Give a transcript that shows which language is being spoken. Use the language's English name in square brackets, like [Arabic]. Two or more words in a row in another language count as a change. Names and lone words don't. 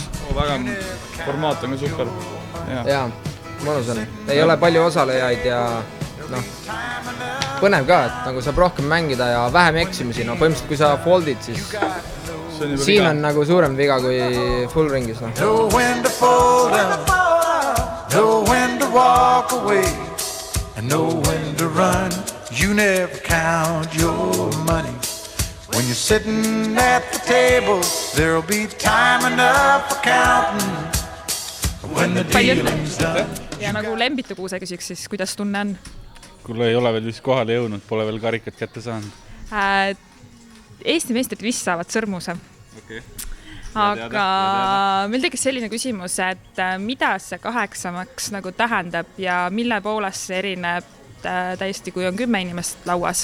[Estonian] Väga formaat on ka super. Jaa, mõnus on. Ei ole palju osalejaid ja põnev ka, et nagu saab rohkem mängida ja vähem eksimisi. Põhimõtteliselt, kui sa foldid, siis siin on nagu suurem viga kui full ringis. [English] Know when to fold down, know when to walk away, and know when to run. You never count your money. When you're sitting at the table, there'll be time enough for counting when the dealing's done. [Estonian] Ja nagu Lembitu Kuuse küsiks, siis kuidas tunne on? Kuule ei ole veel vist kohale jõudnud, pole veel karikat kätte saanud. Eesti meistrid vist saavad Sõrmuse. Aga meil tekkis selline küsimus, et mida see 8-maks nagu tähendab ja mille poolest see erineb täiesti, kui on 10 inimest lauas?